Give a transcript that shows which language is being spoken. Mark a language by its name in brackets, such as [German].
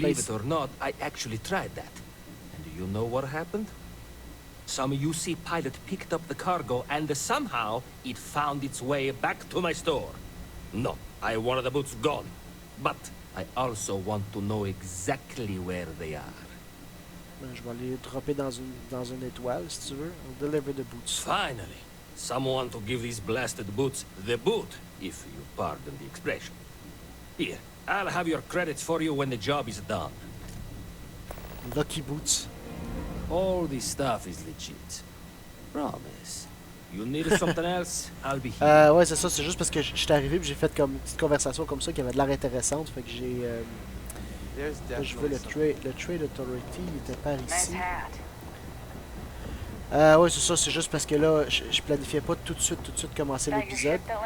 [English] Believe it or not, I actually tried that. And do you know what happened? Some UC pilot picked up the cargo, and somehow it found its way back to my store. No, I wanted the boots gone. But I also want to know exactly where they are. [French] Je vais les dropper dans une étoile, si tu veux. [English] I'll deliver the boots. Finally, someone to give these blasted boots the boot, if you pardon the expression. Here, I'll have your credits for you when the job is done. Lucky boots. All this stuff is legit. Promise. You need something else? I'll be here. [French] Ouais, c'est ça. C'est juste parce que je suis arrivé et j'ai fait comme une petite conversation comme ça qui avait de l'air intéressante. Fait que j'ai... là, je veux le Trade Authority. Il était par ici. Ouais, c'est ça. C'est juste parce que là, je planifiais pas tout de suite commencer l'épisode.